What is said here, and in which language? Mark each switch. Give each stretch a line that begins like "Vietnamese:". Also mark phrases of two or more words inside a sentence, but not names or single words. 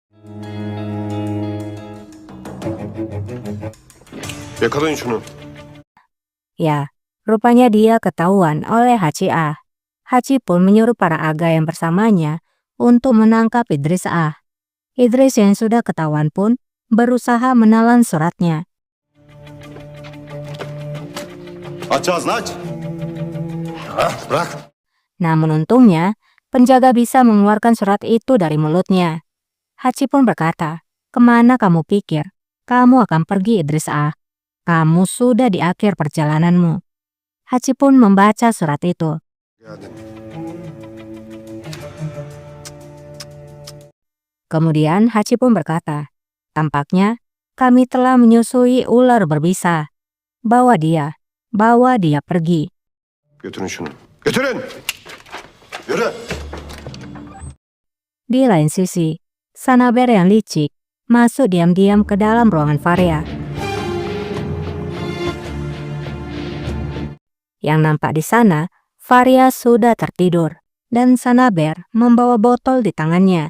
Turkish: Yakalayın şunu.
Indonesian: ya, rupanya dia ketahuan oleh Haji Ah. Haji pun menyuruh para aga yang bersamanya untuk menangkap Idris Ah. Idris yang sudah ketahuan pun berusaha menelan suratnya.
Turkish: Aç ağzını aç. Bırak.
Indonesian: Namun untungnya, penjaga bisa mengeluarkan surat itu dari mulutnya. Haji pun berkata, kemana kamu pikir? Kamu akan pergi Idris Ah. Kamu sudah di akhir perjalananmu. Haji pun membaca surat itu.
Turkish: Geldin.
Indonesian: Kemudian Haji pun berkata, tampaknya kami telah menyusui ular berbisa. Bawa dia pergi.
Turkish: Götürün şunu. Götürün. Yürü.
Indonesian: Di lain sisi, Sanaber yang licik masuk diam-diam ke dalam ruangan Faria. Yang nampak di sana, Faria sudah tertidur dan Sanaber membawa botol di tangannya.